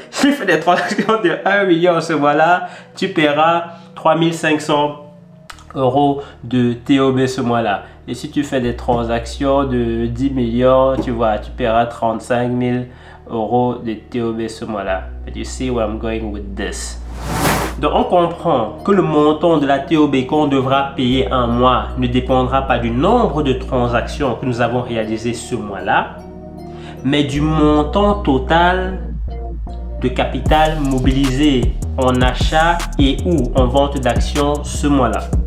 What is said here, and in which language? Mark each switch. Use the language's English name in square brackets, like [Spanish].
[French] Si tu fais des transactions de 1 million ce mois-là, tu paieras 3500 € de TOB ce mois-là. Et si tu fais des transactions de 10 millions, tu vois, tu paieras 35 000 € de TOB ce mois-là. [English] But you see where I'm going with this. [French] Donc on comprend que le montant de la TOB qu'on devra payer un mois ne dépendra pas du nombre de transactions que nous avons réalisées ce mois-là, mais du montant total de capital mobilisé en achat et ou en vente d'actions ce mois-là.